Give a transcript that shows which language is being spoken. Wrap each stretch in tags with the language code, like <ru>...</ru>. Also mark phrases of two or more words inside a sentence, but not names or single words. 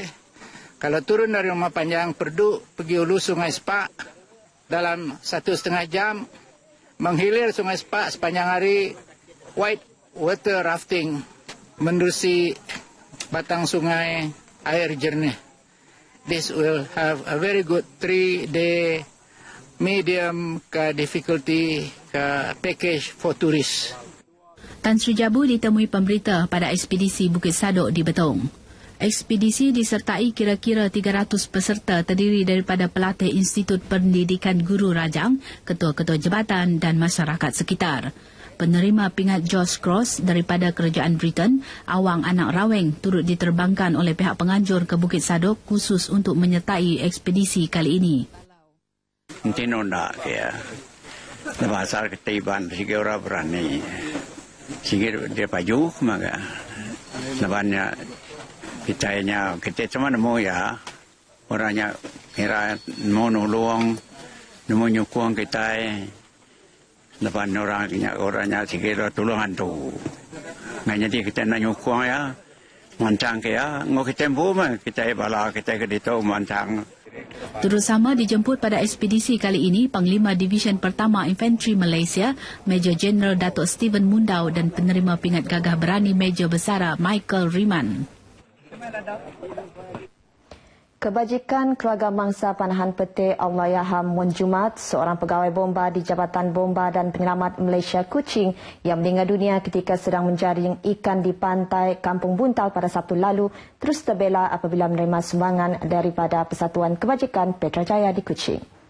<ms>Kalau turun dari rumah panjang perdu pergi hulu Sungai Sepak dalam 1,5 jam. Menghilir Sungai Sepak sepanjang hari.</ms> <en>White water rafting</en> <ms>menerusi batang sungai air jernih.</ms> <en>This will have a very good 3-day medium difficulty package for tourists.</en> <ms>Tan Sri Jabu ditemui pemberita pada ekspedisi Bukit Sadok di Betong. Ekspedisi disertai kira-kira 300 peserta terdiri daripada pelatih Institut Pendidikan Guru Rajang, ketua-ketua jabatan dan masyarakat sekitar. Penerima pingat George Cross daripada kerajaan Britain, awang anak raweng turut diterbangkan oleh pihak penganjur ke Bukit Sadok khusus untuk menyertai ekspedisi kali ini.</ms> <iba>Tino nak ya. Bahasa ketiban sikit orang berani. Sikit dia paju maka lebannya kita cuma nemu ya orangnya kira mau nolong nemu nyukung kita leban orangnya sikit tolongan tu nganya dia kita nak nyukung ya mancang ya ngok kita mah kita bala kita ke ditu mancang.</iba> <ms>Turut sama dijemput pada ekspedisi kali ini Panglima Division Pertama Infanteri Malaysia,</ms> <en>Major General</en> <ms>Datuk Stephen Mundau dan penerima pingat gagah berani Major Besara Michael Riemann. Kebajikan Keluarga Mangsa Panahan Peti Allahyarham Mun Jumaat, seorang pegawai bomba di Jabatan Bomba dan Penyelamat Malaysia Kuching yang meninggal dunia ketika sedang menjaring ikan di pantai Kampung Buntal pada Sabtu lalu, terus terbela apabila menerima sumbangan daripada Persatuan Kebajikan Petrajaya di Kuching.</ms>